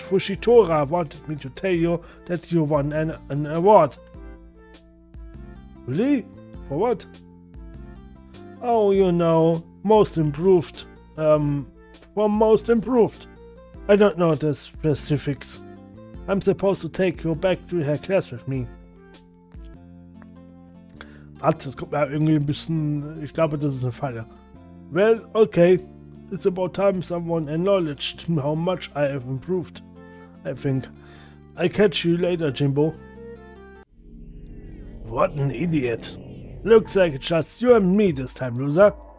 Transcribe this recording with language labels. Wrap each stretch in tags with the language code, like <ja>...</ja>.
<en>Fushitora wanted me to tell you that you won an award. Really? For what? Oh, you know, most improved. For most improved. I don't know the specifics. I'm supposed to take you back to her class with me.</en> <de>Das kommt mir irgendwie ein bisschen. Ich glaube, das ist eine Falle.</de> <en>Well, okay. It's about time someone acknowledged how much I have improved. I think. I'll catch you later, Jimbo. What an idiot. Looks like it's just you and me this time, loser.</en>